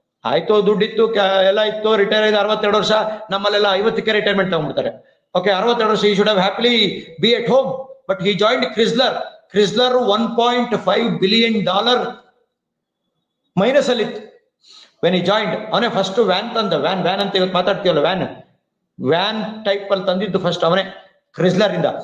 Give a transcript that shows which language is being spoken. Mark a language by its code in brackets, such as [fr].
[kn] ಆಯ್ತು, ದುಡ್ಡಿತ್ತು, ಎಲ್ಲ ಇತ್ತು, ರಿಟೈರ್ ಆಯ್ತು. 62 ವರ್ಷ, ನಮ್ಮಲ್ಲೆಲ್ಲ 50ಕ್ಕೆ ರಿಟೈರ್ಮೆಂಟ್ ತಗೊಂಡ್ಬಿಡ್ತಾರೆ. [en] okay, [kn] 62 ವರ್ಷ, [en] he should have happily be at home, but he joined Chrysler. [kn] $1.5 billion minus ಅಲ್ಲಿತ್ತು. [en] When he joined, [kn] ಅವನೇ ಫಸ್ಟ್ ವ್ಯಾನ್ ತಂದ, ವ್ಯಾನ್ ಅಂತ ಇವತ್ತು ಮಾತಾಡ್ತೀವಲ್ಲ, ವ್ಯಾನ್ ಟೈಪ್ ಅಲ್ಲಿ ತಂದಿದ್ದು ಫಸ್ಟ್ ಅವನೇ ಕ್ರಿಸ್ಲರ್ ಇಂದ.